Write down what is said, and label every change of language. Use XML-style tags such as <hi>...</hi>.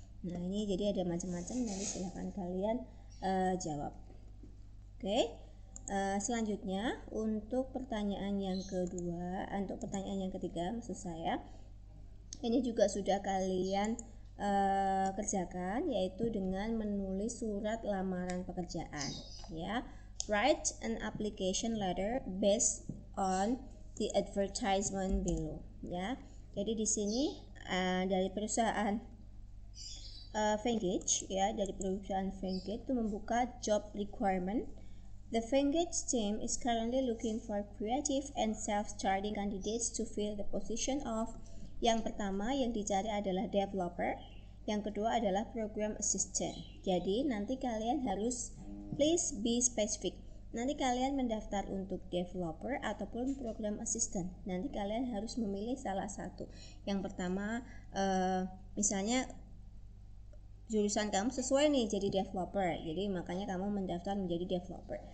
<id>Nah, ini jadi ada macam-macam, nanti silahkan kalian jawab. Oke. Selanjutnya untuk pertanyaan yang kedua, untuk pertanyaan yang ketiga maksud saya, ini juga sudah kalian kerjakan, yaitu dengan menulis surat lamaran pekerjaan, ya.</id> <en>Write an application letter based on the advertisement below, ya.</en> <id>Jadi di sini dari perusahaan Venngage, ya, dari perusahaan Venngage itu membuka job requirement.</id> <en>The Venngage team is currently looking for creative and self-starting candidates to fill the position of.</en> <id>Yang pertama yang dicari adalah developer, yang kedua adalah program assistant. Jadi nanti kalian harus</id> <en>please be specific.</en> <id>Nanti kalian mendaftar untuk developer ataupun program assistant. Nanti kalian harus memilih salah satu. Yang pertama misalnya jurusan kamu sesuai nih jadi developer, jadi makanya kamu mendaftar menjadi developer.</id>